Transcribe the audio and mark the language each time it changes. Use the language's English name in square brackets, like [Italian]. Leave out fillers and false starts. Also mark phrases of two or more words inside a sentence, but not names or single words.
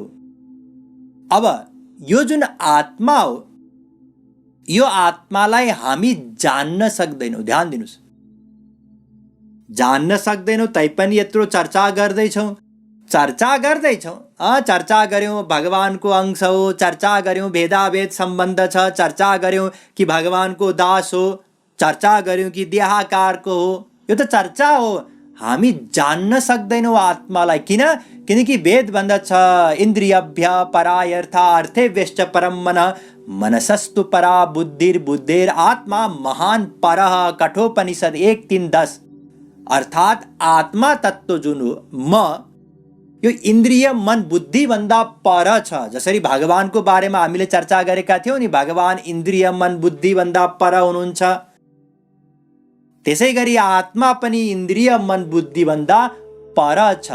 [Nepali] अब यो जुन आत्मा हो यो आत्मालाई हामी जान्न सक्दैनौँ, ध्यान दिनुस्, जान्न सक्दैनौँ तैपनि यत्रो चर्चा गर्दैछौँ, चर्चा गर्यौँ भगवानको अंश हो, चर्चा गर्यौँ भेदाभेद सम्बन्ध छ, चर्चा गर्यौँ कि भगवानको दास हो, चर्चा गर्यौँ कि देहाकारको हो, यो त चर्चा हो। हामी जान्न सक्दैनौँ आत्मालाई, किनकि वेद भन्दछ [Sanskrit] इन्द्रियभ्य परायर्थ अर्थेभ्यश्च परम मनः मनसस्तु परा बुद्धिर आत्मा महान परः [Nepali] कठोपनिषद 1:3-10। अर्थात आत्मा तत्व जुन हो म यो इन्द्रिय मन बुद्धि भन्दा पर छ। जसरी भगवानको बारेमा हामीले चर्चा गरेका थियौँ नि, भगवान इन्द्रिय मन बुद्धि भन्दा पर हुनुहुन्छ, त्यसै गरी आत्मा पनि इन्द्रिय मन बुद्धि भन्दा पर छ।